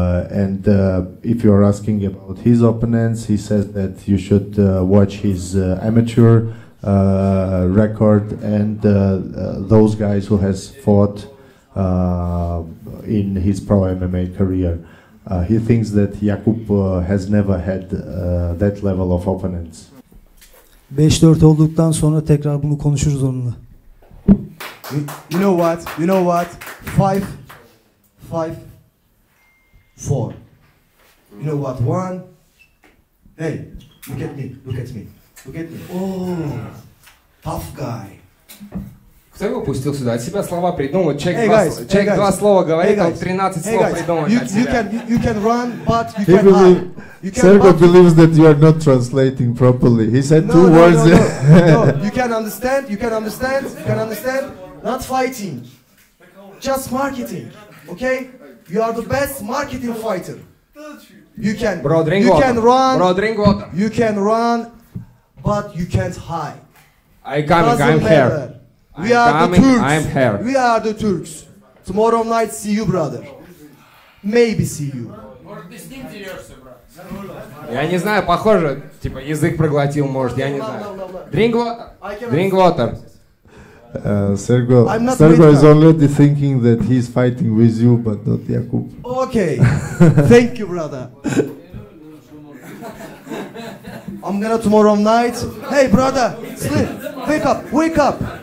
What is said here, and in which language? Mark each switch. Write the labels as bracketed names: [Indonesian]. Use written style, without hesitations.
[English] And if you're asking about his opponents, he says that you should watch his amateur record and those guys who has fought in his pro MMA career. He thinks that Jakub has never had that level of opponents. [Turkish] 5-4 olduktan sonra tekrar bunu konuşuruz onunla. [English] You know what? You know what? 5-4. You know what? 1. Hey, look at me. Look at me. Look at me. Oh, tough guy. [Russian] Кто его пустил сюда? От себя слова придумывать. Человек два слова говорит, он 13 слов придумывает от себя. [English] You can run, but you can hide. Sergo believes that you are not translating properly. He said two words. No, you can understand. You can understand. You can understand. Not fighting, just marketing. Okay? You are the best marketing fighter. You can. Bro, drink you water. Can run. Bro, drink water. You can run, but you can't hide. I'm here. We are the Turks. I'm here. We are the Turks. Tomorrow night, see you, brother. Maybe see you. [Russian] Я не знаю, похоже, типа язык проглотил, может, я не знаю. [English] Drink water. Drink water. Sergo is already thinking that he's fighting with you, but not Jakub. Okay. Thank you, brother. I'm gonna tomorrow night. Hey, brother, sleep. Wake up. Wake up.